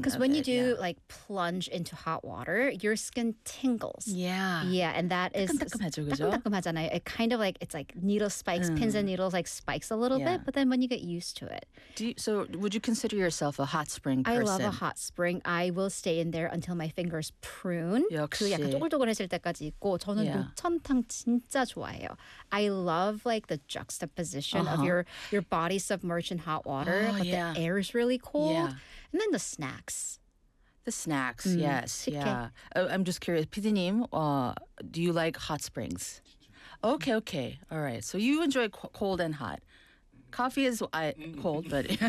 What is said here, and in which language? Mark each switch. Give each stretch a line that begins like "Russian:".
English: Because when you do like plunge into hot water, your skin tingles. Yeah. Yeah, and that is
Korean: 따끔따끔하죠, 그죠? 따끔따끔하잖아요.
English: It kind of like, it's like needle spikes, pins and needles like spikes a little bit, but then when you get used to it. So would you consider yourself a hot spring person? I love a hot spring. I will stay in there until my fingers prune. Yeah.
Korean: 그 약간 쪼글쪼글해질 때까지 있고 저는 노천탕 진짜 좋아해요.
English: I love like the juxtaposition of your body submerged in hot water, but the air is really cold. Yeah. And then the snacks. The snacks, yes.
Korean: 쉽게.
English: Yeah. I'm just curious, PD님, do you like hot springs? Okay, okay. All right. So you enjoy cold and hot. Coffee is cold, but